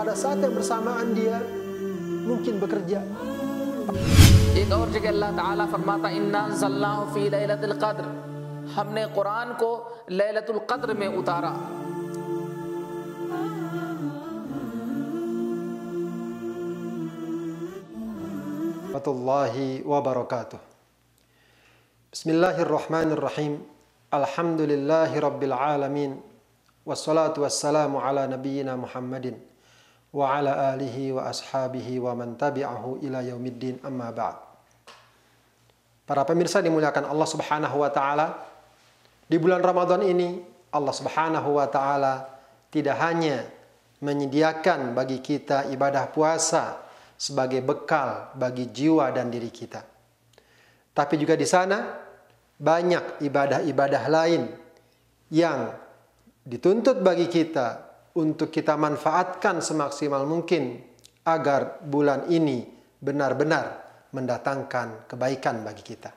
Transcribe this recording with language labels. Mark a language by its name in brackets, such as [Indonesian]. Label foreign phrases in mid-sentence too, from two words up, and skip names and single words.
[Indonesian] saat yang bersamaan dia mungkin bekerja. [Urdu] ایک اور جگہ اللہ تعالیٰ فرماتا [Arabic] إنا أنزلناه في ليلة القدر, [Urdu] ہم نے قرآن کو لیلۃ القدر میں اتارا. [Arabic] ورحمة الله وبركاته. بسم الله الرحمن الرحيم. الحمد لله رب العالمين. والصلاة والسلام على نبينا محمد وعلى آله وأصحابه ومن تبعه إلى يوم الدين، أما بعد. [Indonesian] Para pemirsa dimuliakan [Arabic] الله سبحانه وتعالى, [Indonesian] di bulan Ramadan ini [Arabic] الله سبحانه وتعالى [Indonesian] tidak hanya menyediakan bagi kita ibadah puasa sebagai bekal bagi jiwa dan diri kita, tapi juga di sana banyak ibadah-ibadah lain yang dituntut bagi kita untuk kita manfaatkan semaksimal mungkin agar bulan ini benar-benar mendatangkan kebaikan bagi kita.